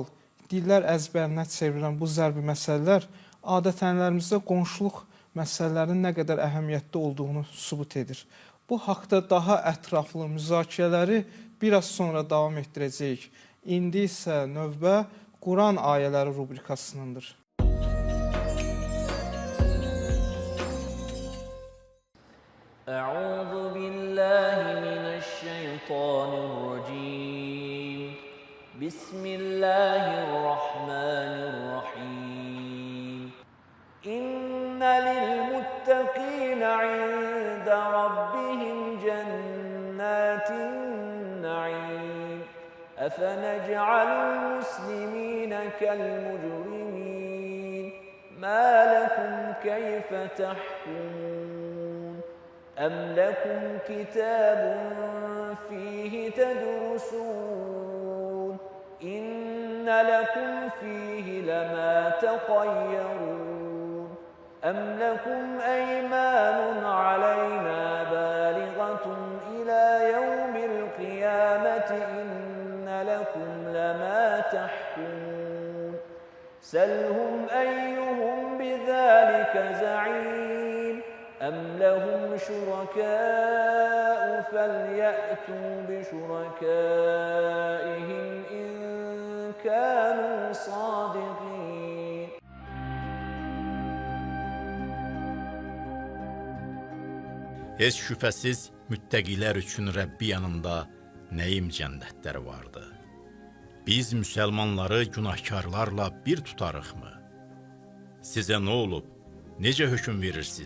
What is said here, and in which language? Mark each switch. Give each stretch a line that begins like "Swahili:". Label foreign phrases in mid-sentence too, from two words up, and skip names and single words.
Azerbaijani: Dillər əzbərinə çevrilən bu zərbi məsələlər adət-ənənələrimizdə qonşuluq məsələlərinin nə qədər əhəmiyyətli olduğunu sübut edir. Bu haqda daha ətraflı müzakirələri biraz sonra davam etdirəcəyik. İndi isə növbə Quran ayələri rubrikasınındır.
Arabic: أعوذ بالله من الشيطان الرجيم. بسم الله الرحمن الرحيم. إن للمتقين عند ربهم جنات النعيم. أفنجعل المسلمين كالمجرمين. ما لكم كيف تحكمون. أم لكم كتاب فيه تدرسون. إن لكم فيه لما تخيرون. أم لكم أيمان علينا بالغة إلى يوم القيامة. إن لكم لما تحكمون. سلهم أيهم بذلك زعيم. أم لهم شركاء فليأتوا بشركائهم إن كانوا صادقين.
Azerbaijani: Heç şübhəsiz müttəqilər üçün Rəbbi yanında nəyim cənnətləri vardı. Biz müsəlmanları günahkarlarla bir tutarıqmı? Sizə nə olub? Necə hökm verirsiniz?